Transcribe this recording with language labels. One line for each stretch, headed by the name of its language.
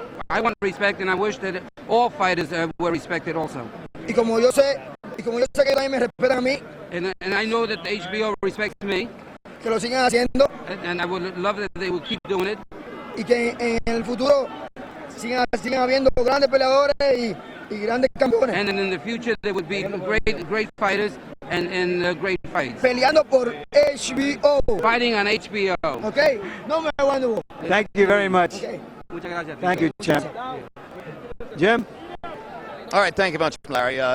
English: I want respect, and I wish that all fighters were respected also.
Spanish: Y como yo sé que también me respetan a mí,
English: And I know that the HBO respects me,
Spanish: que lo sigan haciendo
English: and I would love that they would keep doing it.
Spanish: y que en el futuro sigan habiendo grandes peleadores y grandes campeones.
English: And then in the future there would be great fighters and great fights.
Spanish: Peleando por HBO.
English: Fighting on HBO.
Spanish: Okay? No me aguanto.
English: Thank you very much. Okay.
Spanish: Muchas gracias.
English: Thank you, champ. Jim? All right, thank you much, Larry.